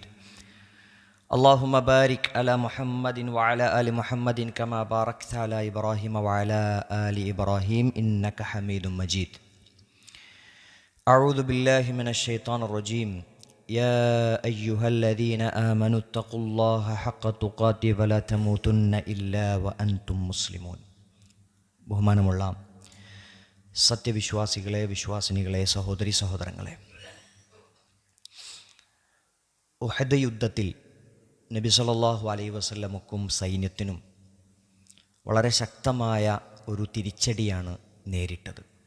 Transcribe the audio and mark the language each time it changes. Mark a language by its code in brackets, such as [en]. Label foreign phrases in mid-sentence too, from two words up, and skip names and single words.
[ar] اللهم بارك على محمد وعلى آل محمد كما باركت على إبراهيم وعلى آل إبراهيم إنك حميد مجيد. أعوذ بالله من الشيطان الرجيم. يا أيها الذين آمنوا اتقوا الله حق تقاته ولا تموتن إلا وأنتم مسلمون. [ml] ബഹുമാനമുള്ള സത്യവിശ്വാസികളെ, വിശ്വാസിനികളെ, സഹോദരി സഹോദരങ്ങളെ, ഉഹദ് യുദ്ധത്തിൽ നബി [ar] صلى الله عليه [ml] വസല്ലമക്കും സൈന്യത്തിനും വളരെ ശക്തമായ ഒരു തിരിച്ചടിയാണ് നേരിട്ടത്.